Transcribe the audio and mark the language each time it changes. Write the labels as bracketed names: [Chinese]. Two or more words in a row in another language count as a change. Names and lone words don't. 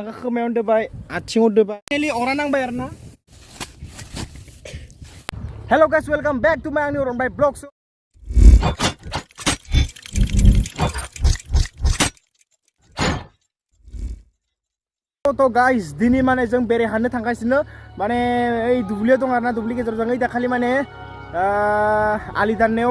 [Bodo] आंखौ खोमायाव दोबाय आथिङाव दोबाय नेलि अरा नांबाय आरो ना [English] hello guys welcome back to my [Bodo] आंनि अरनबाय ब्लग्स तो गाइस दिनै माने जों बेरे हाननो थांगासिनो माने ओइ दुब्लियाव दं आरोना दुब्लि गेजेराव जों दाखालि माने आलि दाननायाव